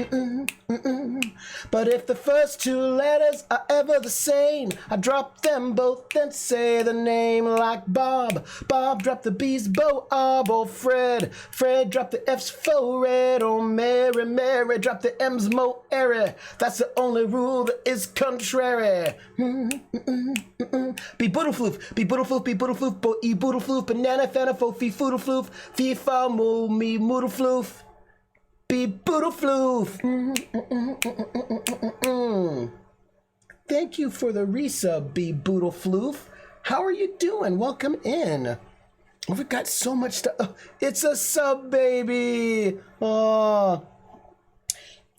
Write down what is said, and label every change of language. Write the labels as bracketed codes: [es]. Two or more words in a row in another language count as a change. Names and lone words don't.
[en] But if the first two letters are ever the same, I drop them both and say the name like Bob. Bob drop the B's, Bo, or Fred. Fred drop the F's, fo, red, or Mary. Mary drop the M's, mo, airy. That's the only rule that is contrary. Be boodle floof, be boodle floof, be boodle floof, bo, e boodle floof, banana, fana, fo, fee, foodle floof, fee, fa, mo, me, moodle floof. Be boodle floof. Thank you for the resub, Be Boodle Floof. How are you doing? Welcome in. Oh, we've got so much stuff. Oh, it's a sub, baby. Oh.